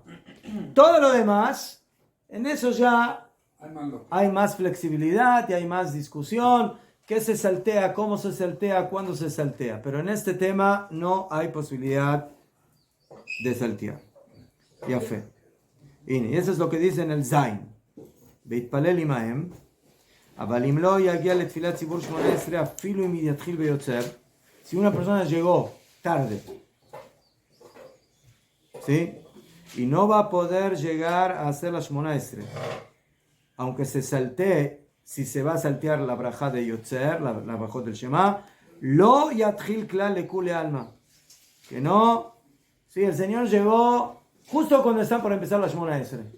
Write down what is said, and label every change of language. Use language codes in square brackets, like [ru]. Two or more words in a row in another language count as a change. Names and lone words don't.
[es] Todo lo demás, en eso ya hay más flexibilidad y hay más discusión. ¿Qué se saltea? ¿Cómo se saltea? ¿Cuándo se saltea? Pero en este tema no hay posibilidad de saltear. Ya fe. Y eso es lo que dice en el Zain. [he] ויתפלל עמהם. אבל אם לא יגיע לתפילת ציבור 18 אפילו אם יתחיל ויוצר, [es] si una persona llegó tarde, ¿sí? Y no va a poder llegar a hacer la 18, aunque se saltee, si se va a saltear la braja de Yotzer, la braja del Shema, [he] לא יתחיל כלל לכולי עלמא, [es] que no, sí, el Señor llegó justo cuando están por empezar la 18.